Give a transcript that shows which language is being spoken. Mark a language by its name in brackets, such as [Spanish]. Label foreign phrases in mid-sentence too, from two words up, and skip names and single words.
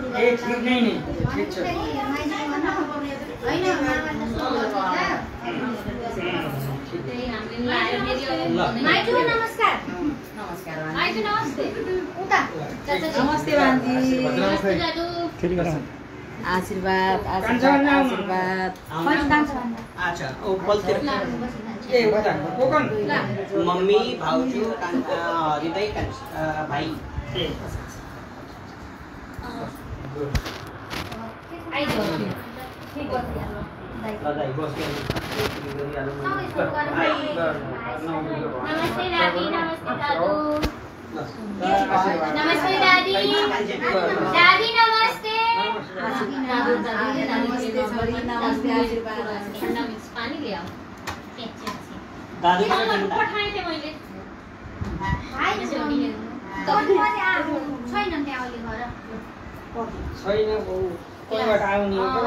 [Nepali] ए ठिक नै नि ठिक छ। माइजू नमस्कार। माइजू नमस्ते। उता नमस्ते बान्जी। नमस्ते दाजु। आशीर्वाद आशीर्वाद आशीर्वाद। [Hindi] अच्छा ओ बोलते [Nepali] ए उता कोकन मम्मी भाउजू हृदय भाइ आइजो ठीक हो दाइ बस्यो नमस्ते दादी। नमस्ते दादू। नमस्ते दादी। दादी नमस्ते। नमस्ते छोरी नमस्ते आशीर्वाद। [Hindi] ठन्डा मिक्स पानी ले आओ। [Nepali] दादु [Hindi] पठाए थे [Nepali] मैले भाइ तो मैले आ छैन त्यहाँ अहिले घर छैन बौ कोहीबाट आउने हो त